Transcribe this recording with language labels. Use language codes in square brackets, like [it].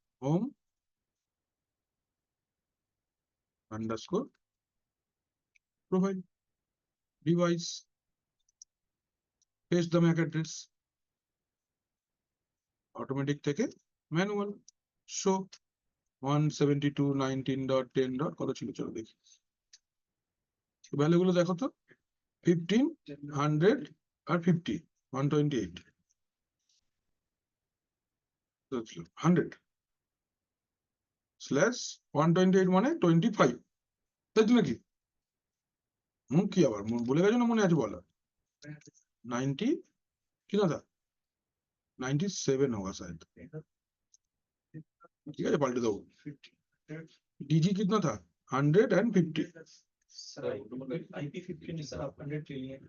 [en] home underscore profile device, paste the MAC address, automatic [bn] থেকে manual. Show 172.19.10. কত ছিল চলো দেখি, ভ্যালুগুলো দেখো তো, 15, 100 আর 50, 128, তো ছিল 100 স্ল্যাশ 128 মানে 25, তাই তো নাকি? কি আবার বলে গেছো না, মনে আছে বলো? [hi] 90 कितना था, 97 होगा शायद, ठीक है पलट दो। डीजी कितना था, 150, सर IP15 सर आप 100 ले लिए।